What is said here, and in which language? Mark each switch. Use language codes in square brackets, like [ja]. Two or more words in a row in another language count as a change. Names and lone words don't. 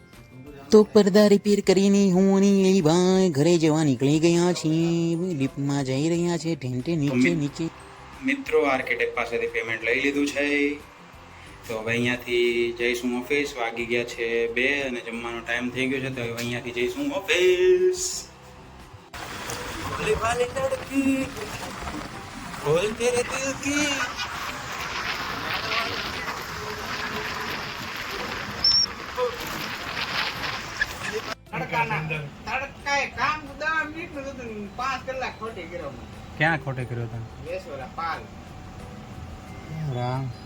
[gu] તો પડદા રિપેર કરીને હું અને અલીભાઈ ઘરે જવા નીકળી ગયા છીએ। લિફ્ટમાં જઈ રહ્યા છે, ઢેંટે નીચે નીચે। મિત્રો આર્કિટેક્ટ પાસેથી પેમેન્ટ લઈ લીધું છે, તો હવે અહીંયાથી જઈશું ઓફિસ। વાગી ગયા છે 2 અને જમવાનો ટાઈમ થઈ ગયો છે, તો હવે અહીંયાથી જઈશું ઓફિસ। [hi] भोले वाले लड़की बोल तेरे दिल की। [gu] ક્યાં ખોટે કર્યો તમે? રામ